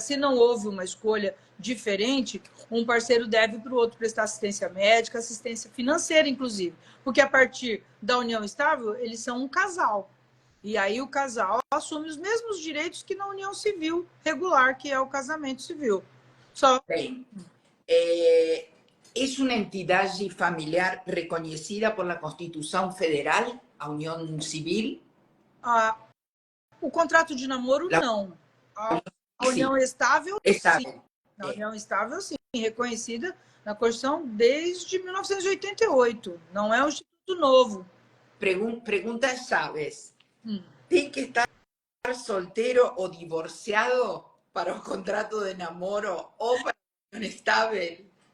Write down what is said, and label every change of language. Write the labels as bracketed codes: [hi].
[pt] Se não houve uma escolha diferente, um parceiro deve para o outro prestar assistência médica, assistência financeira, inclusive. Porque a partir da união estável, eles são um casal. E aí o casal assume os mesmos direitos que na união civil regular, que é o casamento civil. Bem, [es] ¿Es una entidad familiar reconocida por la Constitución Federal, a Unión Civil? [pt] O contrato de namoro, não. A união estável, sim. A união estável, sim, reconhecida na Constituição desde 1988. Não é um instituto novo. [es] Pregunta [pt] Chaves. ¿Tem que estar soltero o divorciado para o contrato de namoro ou para a união estável?